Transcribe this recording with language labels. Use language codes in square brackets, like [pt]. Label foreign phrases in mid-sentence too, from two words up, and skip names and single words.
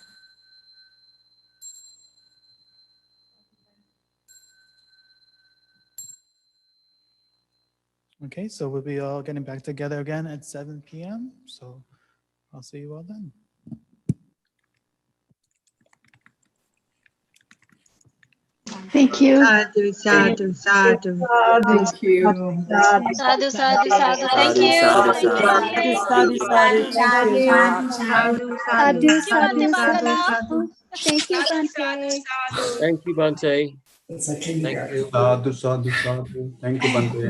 [en] Okay, so we'll be all getting back together again at 7 p.m. So I'll see you all then. Thank you. [pi] Sadhu, sadhu, sadhu. [en] Thank you. [pi] Sadhu, sadhu, sadhu. [en] Thank you. [pi] Sadhu, [en] Thank you, [pi] sadhu. Bhante. Sadhu, sadhu. [en] Thank you. [pi] Sadhu, sadhu, sadhu, sadhu, sadhu. [en] Thank you, Bhante. Thank you, Bhante. Thank you. [pi] Sadhu, sadhu, sadhu. [en] Thank you, Bhante.